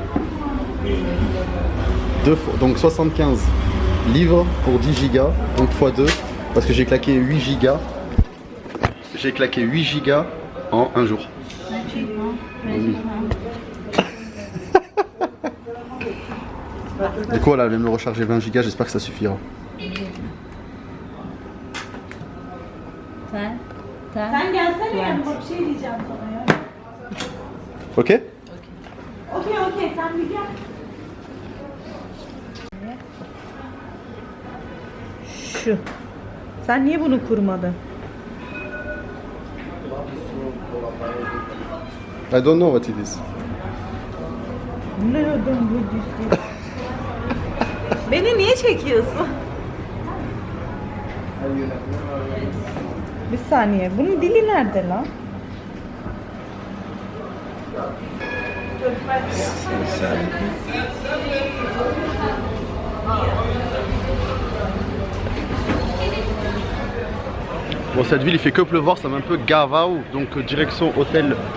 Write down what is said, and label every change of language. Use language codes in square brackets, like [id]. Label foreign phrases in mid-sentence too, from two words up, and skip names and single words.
[fr] Donc 75 livres pour 10 gigas, donc x2, parce que j'ai claqué 8 gigas. J'ai claqué 8 gigas en un jour. Oui. Du coup, là, elle vient me recharger 20 gigas, j'espère que ça suffira. [tr] Sen gelsene yanıma bir şey diyeceğim sana ya. Ok? Okey sen bir gel. Şu. Sen niye bunu kurmadın? [en] I don't know what it is. [tr] Nereden buldun? Beni niye çekiyorsun? Bir saniye. Bunun dili nerede lan? [fr] Bon, cette ville il fait que pleuvoir, ça m'a un peu Gavao, donc direction hôtel.